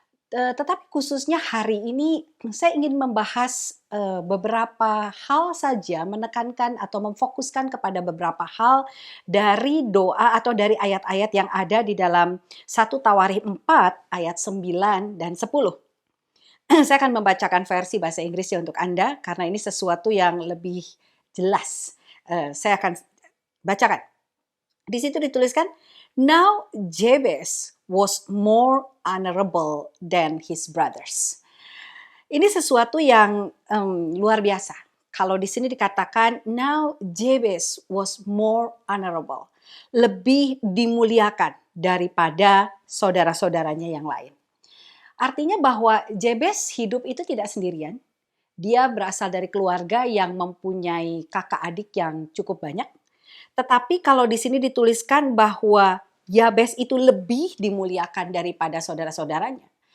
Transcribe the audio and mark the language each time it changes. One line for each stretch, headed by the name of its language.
Indonesian: Tetapi khususnya hari ini saya ingin membahas beberapa hal saja, menekankan atau memfokuskan kepada beberapa hal dari doa atau dari ayat-ayat yang ada di dalam 1 Tawarikh 4 ayat 9 dan 10. Saya akan membacakan versi bahasa Inggrisnya untuk Anda karena ini sesuatu yang lebih jelas. Saya akan bacakan. Di situ dituliskan,
English: "Now Jabez was more honorable than his brothers."
Indonesian: Ini sesuatu yang luar biasa. Kalau di sini dikatakan,
English: "Now Jabez was more honorable."
Indonesian: Lebih dimuliakan daripada saudara-saudaranya yang lain. Artinya bahwa Jabez hidup itu tidak sendirian. Dia berasal dari keluarga yang mempunyai kakak adik yang cukup banyak. Tetapi kalau di sini dituliskan bahwa Yabes itu lebih dimuliakan daripada saudara-saudaranya.